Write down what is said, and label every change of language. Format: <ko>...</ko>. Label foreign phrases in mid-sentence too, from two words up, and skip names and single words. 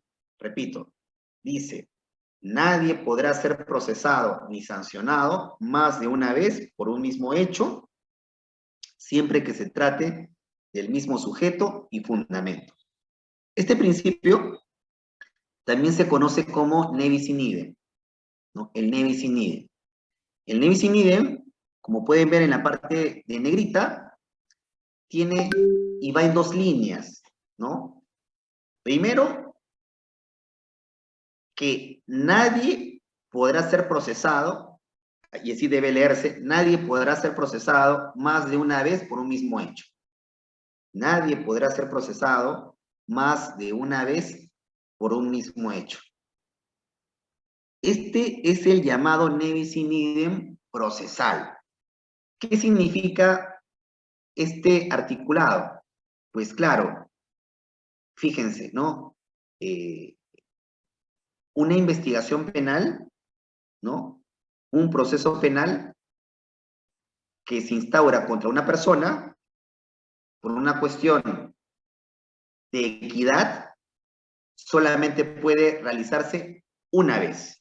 <es>Repito, dice, nadie podrá ser procesado ni sancionado más de una vez por un mismo hecho, siempre que se trate del mismo sujeto y fundamento.</es> <la>Este principio también se conoce como ne bis in idem,</la> <es>¿no? El</es> <la>ne bis in idem.</la> <es>El</es> <la>ne bis in idem,</la> <es>como pueden ver en la parte de negrita, tiene y va en dos líneas, ¿no? Primero, que nadie podrá ser procesado, y así debe leerse, nadie podrá ser procesado más de una vez por un mismo hecho. Nadie podrá ser procesado más de una vez por un mismo hecho. Este es el llamado</es> <la>ne bis in idem</la> <es>procesal. ¿Qué significa este articulado? Pues claro, fíjense, ¿no? Una investigación penal, ¿no? Un proceso penal que se instaura contra una persona por una cuestión de equidad solamente puede realizarse una vez.</es>